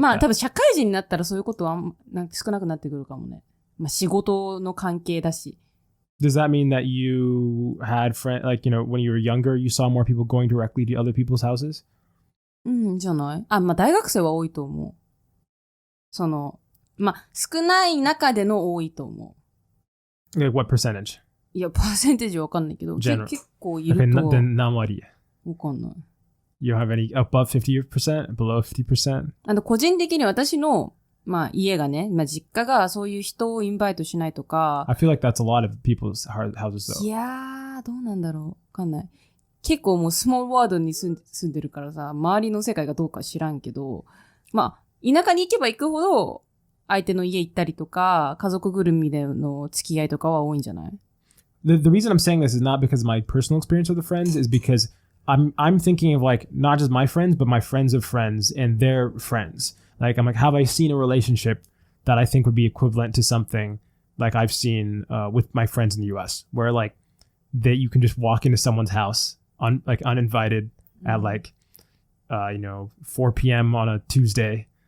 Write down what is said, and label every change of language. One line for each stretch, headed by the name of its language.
Japanese: まあ多分社会人になったらそういうことはなんか少なくなってくるかもね。まあ仕事の関係だし。
English: Does that mean that you had friends, like, you know, when you were younger, you saw more people going directly to other people's houses?
Japanese: じゃない？まあ大学生は多いと思う。まあ少ない中での多いと思う。
English: Like what percentage?
Japanese: いや、パーセンテージわかんないけど、結構いると。 Okay, 何割？わかんない。
English: You don't have any above 50%? Below 50%?
Japanese: 個人的に私のまあ家がね、まあ実家がそういう人をインバイトしないとか。
English: I feel like that's a lot of people's houses though.
Japanese: いやー、どうなんだろう。わかんない。結構もうスモールワードに住んでるからさ、周りの世界がどうか知らんけど、まあ、田舎に行けば行くほど、相手の家行ったりとか、家族ぐるみでの付き合いとかは多いんじゃない？
English: The reason I'm saying this is not because of my personal experience with the friends, is because I'm thinking of like not just my friends, but my friends of friends and their friends. Like, I'm like, have I seen a relationship that I think would be equivalent to something like I've seen with my friends in the US, where like you can just walk into someone's house uninvited at like 4 p.m. on a Tuesday